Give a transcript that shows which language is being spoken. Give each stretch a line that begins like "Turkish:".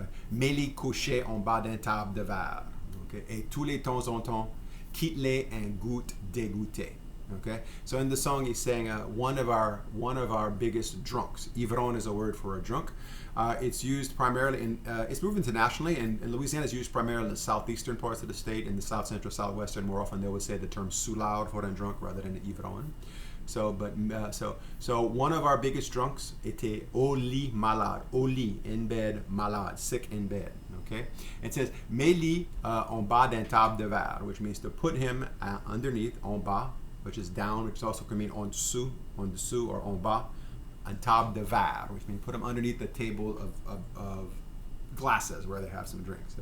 French: Mais les couchait en bas d'un table de verre.
English: Okay?
French: Et tous les temps en temps, quitte-les un goutte dégoûté.
English: Okay? So in the song he's saying one of our biggest drunks. Ivrogne is a word for a drunk. It's used primarily it's moved internationally, and Louisiana is used primarily in the southeastern parts of the state. In the south central, southwestern, more often they would say the term sous loud for a drunk rather than ivrogne. So one of our biggest drunks
French: était au lit malade.
English: Au lit, in bed, malade, sick in bed. Okay, it says
French: mais lit en bas d'un table de verre,
English: which means to put him underneath, en bas, which is down, which also can mean en dessous, or en bas.
French: On table de verre,
English: which means put them underneath the table of glasses where they have some drinks.